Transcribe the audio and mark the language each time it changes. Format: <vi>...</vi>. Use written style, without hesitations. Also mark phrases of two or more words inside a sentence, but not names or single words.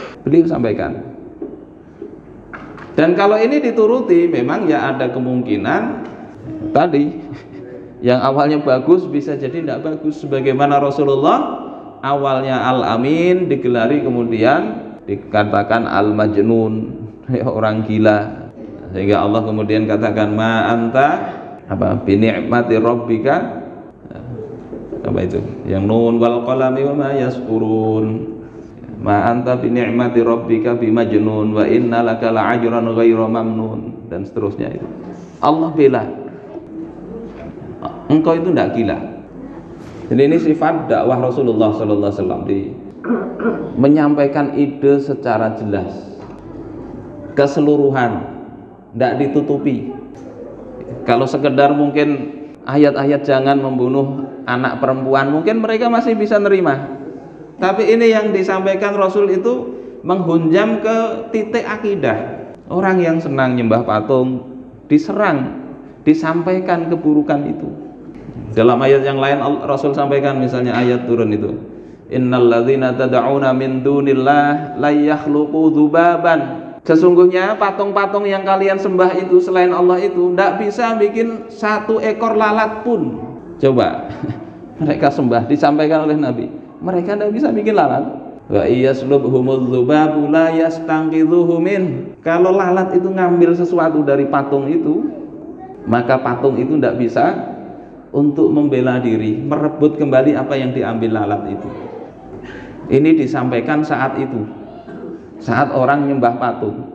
<id>Dan kalau ini dituruti, memang ya ada kemungkinan tadi yang awalnya bagus bisa jadi tidak bagus. Sebagaimana Rasulullah awalnya Al-Amin, digelari kemudian dikatakan Al-Majnun, orang gila. Sehingga Allah kemudian katakan</id> <ar>ما أنت بنعمة ربك,</ar> <id>apa itu?</id> <ar>Yang ن والقلم وما يسطرون. ما أنت بنعمة ربك بمجنون وإن لك لأجرا غير ممنون,</ar> <id>dan seterusnya itu. Allah bela, engkau itu tidak gila. Jadi ini sifat dakwah Rasulullah</id> <ar>صلى الله عليه وسلم,</ar> <id>menyampaikan ide secara jelas, keseluruhan, tidak ditutupi. Kalau sekedar mungkin ayat-ayat jangan membunuh anak perempuan, mungkin mereka masih bisa nerima. Tapi ini yang disampaikan Rasul itu menghunjam ke titik akidah. Orang yang senang nyembah patung diserang, disampaikan keburukan itu. Dalam ayat yang lain Rasul sampaikan, misalnya ayat turun itu,</id> <ar>إن الذين تدعون من دون الله لن يخلقوا ذبابا.</ar> <id>Sesungguhnya patung-patung yang kalian sembah itu selain Allah itu tidak bisa bikin satu ekor lalat pun. Coba mereka sembah, disampaikan oleh Nabi, mereka tidak bisa bikin lalat.</id> <ar>وإن يسلبهم الذباب لا يستنقذوه منه.</ar> <id>Kalau lalat itu ngambil sesuatu dari patung itu, maka patung itu tidak bisa untuk membela diri, merebut kembali apa yang diambil lalat itu. Ini disampaikan saat itu, saat orang nyembah patung.</id>